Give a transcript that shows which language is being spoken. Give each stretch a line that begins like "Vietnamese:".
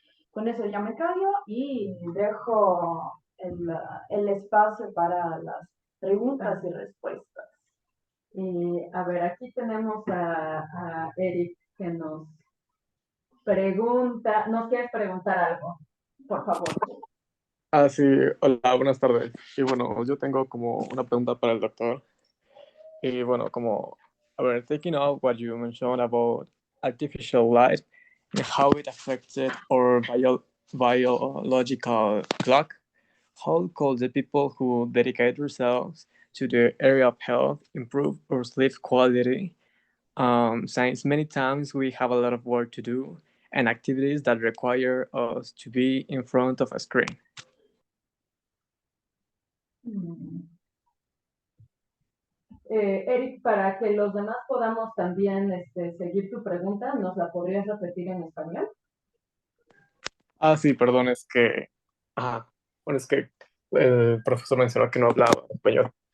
Spanish: Con eso ya me callo y dejo el espacio para las preguntas y respuestas. Y a ver, aquí tenemos a Eric que nos pregunta, ¿nos quieres preguntar algo? Por favor. Sí, hola, buenas tardes. Y bueno, yo tengo como una pregunta para el doctor. Y bueno, como, a ver,
English: taking out what you mentioned about artificial light and how it affected our biological clock, how could the people who dedicate themselves to the area of health improve our sleep quality? Since many times we have a lot of work to do and activities that require us to be in front of a screen.
Spanish: Eric, para que los demás podamos también seguir tu pregunta, ¿nos la podrías repetir en español? Sí, perdón, es que... bueno, es que el profesor mencionó que no hablaba español.